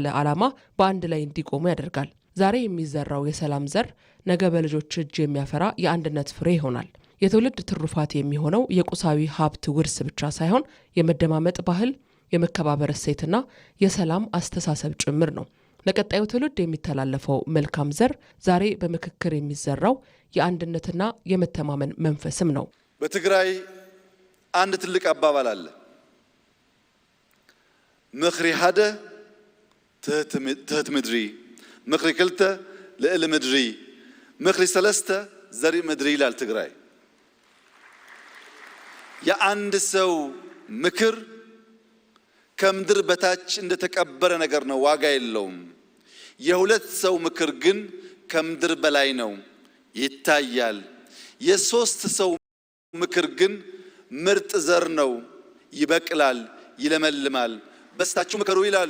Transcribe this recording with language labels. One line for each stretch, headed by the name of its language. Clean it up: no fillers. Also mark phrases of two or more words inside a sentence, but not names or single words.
Amharic: ዓላማ በአንድ ላይ እንዲቆሙ ያደርጋል። ዛሬ የሚዘራው የሰላም ዘር ነገ በልጆች እጅ የሚያፈራ የአንድነት ፍሬ ይሆናል። የትውልድ ትሩፋት የሚሆነው የቁሳዊ ሀብት ውርስ ብቻ ሳይሆን የመደማመጥ ባህል፣ የመከባበር እሴትና የሰላም አስተሳሰብ ጭምር ነው። ለቀጣዩ ትውልድ የሚተላለፈው መልካም ዘር ዛሬ በምክክር የሚዘራው የአንድነትና የመተማመን መንፈስም ነው። በትግራይ አንድ ትልቅ አባባል አለ።
Tigrinya: ምክሪ ሓደ ትህት ምድሪ፣ ምክሪ ክልተ ልዕሊ ምድሪ፣ ምክሪ ሰለስተ ዘርኢ ምድሪ
Amharic: ይላል ትግራይ። የአንድ ሰው ምክር ከምድር በታች እንደተቀበረ ነገር ነው፣ ዋጋ የለውም። የሁለት ሰው ምክር ግን ከምድር በላይ ነው፣ ይታያል። የሶስት ሰው ምክር ግን ምርጥ ዘር ነው፣ ይበቅላል፣ ይለመልማል። በስታችሁ ምከሩ ይላሉ።